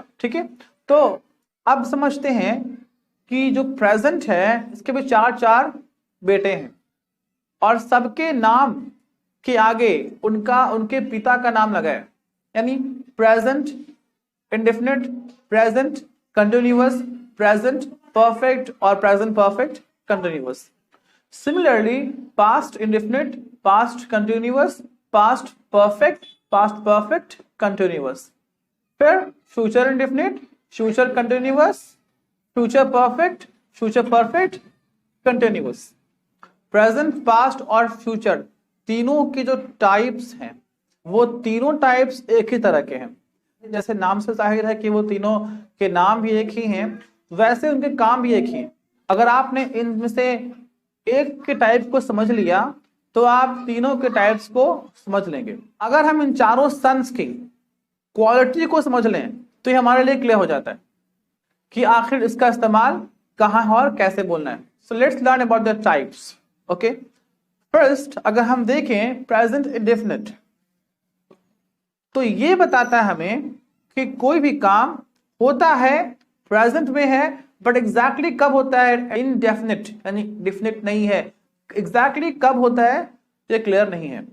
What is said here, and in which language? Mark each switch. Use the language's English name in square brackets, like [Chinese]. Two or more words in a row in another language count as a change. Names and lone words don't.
[Hindi] ठीक है, तो अब समझते हैं कि जो प्रेजेंट है इसके भी 4 बेटे हैं और सबके नाम के आगे उनके पिता का नाम लगा है, यानी [English] present indefinite, present continuous, present perfect [Hindi] और [English] present perfect continuous. [Hindi] Similarly, [English] past indefinite, past continuous, past perfect continuous. फिर future indefinite, future continuous, future perfect continuous. Present, past [Hindi] और future तीनों की जो टाइप्स हैं वो तीनों टाइप्स एक ही तरह के हैं। जैसे नाम से जाहिर है कि वो तीनों के नाम भी एक ही हैं, वैसे उनके काम भी एक ही हैं। अगर आपने इनमें से एक के टाइप को समझ लिया तो आप तीनों के टाइप्स को समझ लेंगे। अगर हम इन 4 सन्स की क्वालिटी को समझ लें तो ये हमारे लिए क्लियर हो जाता है कि आखिर इसका इस्तेमाल कहाँ और कैसे बोलना है। [English] So let's learn about the types. Okay, first [Hindi] अगर हम देखें [English] present indefinite, [Hindi] तो ये बताता है हमें कि कोई भी काम होता है, प्रेजेंट में है, [English] but exactly [Hindi] कब होता है इनडेफिनिट, यानी डिफिनिट नहीं है, एग्जैक्टली कब होता है ये क्लियर नहीं है।